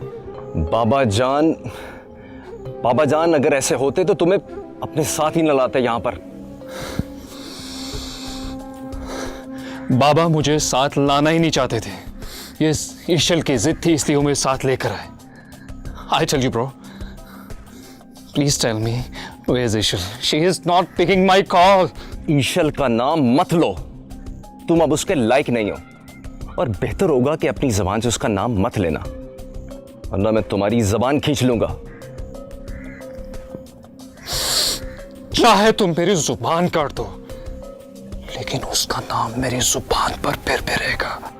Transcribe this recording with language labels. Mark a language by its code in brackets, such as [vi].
[hi] बाबा जान अगर ऐसे होते तो तुम्हें अपने साथ ही न लाते यहां पर। बाबा मुझे साथ लाना ही नहीं चाहते थे। ये ईशल की जिद थी, इसलिए वो मेरे साथ लेकर आए। [en] I tell you bro, please tell me where is Ishal? She is not picking my call. [hi] ईशल का नाम मत लो, तुम अब उसके लायक नहीं हो। और बेहतर होगा कि अपनी जबान से उसका नाम मत लेना, वरना मैं तुम्हारी जबान खींच लूंगा। चाहे तुम मेरी जुबान काट दो, लेकिन उसका नाम मेरी जुबान पर फिर रहेगा।